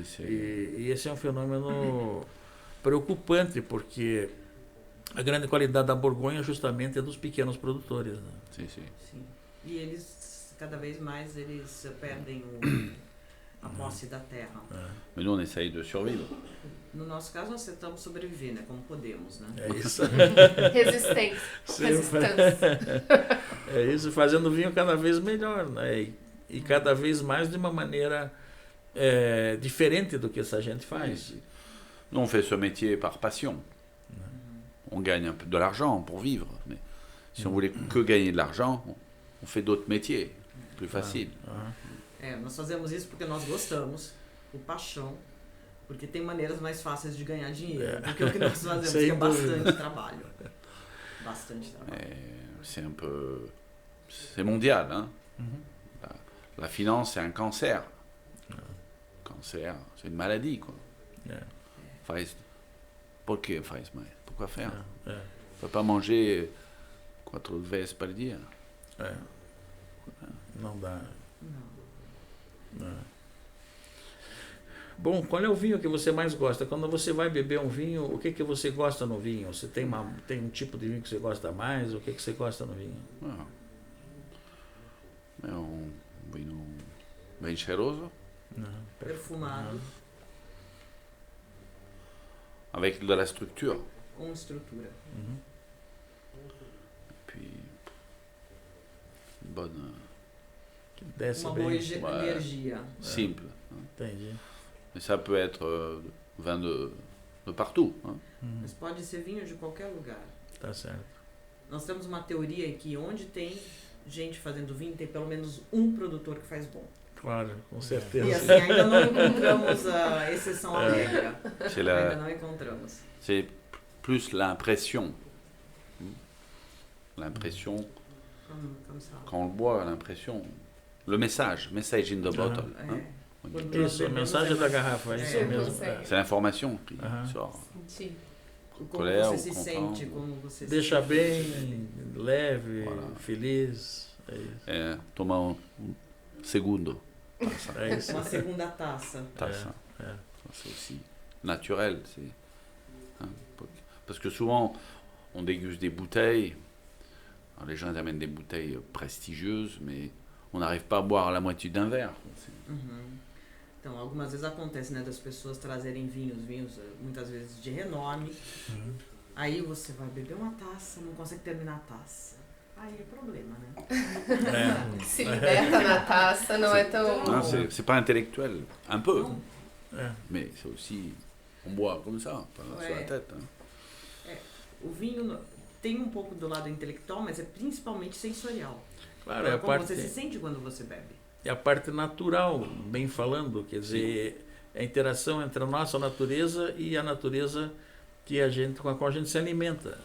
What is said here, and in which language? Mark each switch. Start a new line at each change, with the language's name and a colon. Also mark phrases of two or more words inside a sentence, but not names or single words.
Portuguese: E esse é um fenômeno preocupante, porque a grande qualidade da Borgonha justamente é dos pequenos produtores, né? Sim. E eles, cada vez mais, eles perdem a posse da terra.
French: Mas nous, on essaye de survivre.
Portuguese: No nosso caso, nós tentamos sobreviver, né? Como podemos, né? É isso. Resistência. É isso, fazendo vinho cada vez melhor, né? E cada vez mais de uma maneira diferente do que essa gente faz.
French: Nous, on fait ce métier par passion. On gagne un peu de l'argent pour vivre. Mais si on voulait que gagner de l'argent, on fait d'autres métiers, plus faciles.
Portuguese: Nós fazemos isso porque nós gostamos, por paixão, porque tem maneiras mais fáceis de ganhar dinheiro do que o que nós fazemos, que é bastante trabalho. Bastante trabalho.
French: C'est un peu... C'est mondial, hein? La finance, c'est un cancer. Cancer, c'est une maladie, quoi. Pourquoi
Portuguese: faz mais?
French: Pourquoi faire? On ne peut pas manger 4
Portuguese: vezes par dia. Não dá. Bom, qual é o vinho que você mais gosta? Quando você vai beber um vinho, o que você gosta no vinho? Você tem um tipo de vinho que você gosta mais? O que você gosta no vinho? É um vinho bem cheiroso. Perfumado.
French: Avec de la structure.
Portuguese: Com estrutura.
French: Puis, bonne...
Portuguese: Uma boa energia.
French: Simple.
Portuguese: Entendi.
French: Mais ça peut être vin de partout.
Portuguese: Mas pode ser vinho de qualquer lugar. Tá certo. Nós temos uma teoria que onde tem gente fazendo vinho, tem pelo menos um produtor que faz bom. Claro, com certeza. E assim, ainda não encontramos a exceção à regra. Ainda não encontramos.
French: C'est plus l'impression. L'impression, Comme ça. quand on le boit, l'impression...
English: Le message in the bottle.
Portuguese: Isso, a mensagem da garrafa, é isso mesmo.
French: C'est l'information qui sort.
Portuguese: Como você se sente, como você Deixa bem, leve, feliz. É isso. Tomar um segundo. É isso. Uma segunda taça.
French: C'est aussi naturel. Parce que souvent, on déguste des bouteilles. Alors, les gens amènent des bouteilles prestigieuses, mais on n'arrive pas à boire la moitié d'un verre.
Portuguese: Então, algumas vezes acontece, né, das pessoas trazerem vinhos muitas vezes de renome. Aí você vai beber uma taça, não consegue terminar a taça. Aí é problema, né? Se liberta na taça, não é tão...
French: Non, c'est pas intellectuel. Un peu. Mais c'est aussi... On boit comme ça, pas sur la tête.
Portuguese: O vinho tem um pouco do lado intelectual, mas é principalmente sensorial. Claro, então, como você se sente quando você bebe. É a parte natural, bem falando, quer dizer, é a interação entre a nossa natureza e a natureza com a qual a gente se alimenta.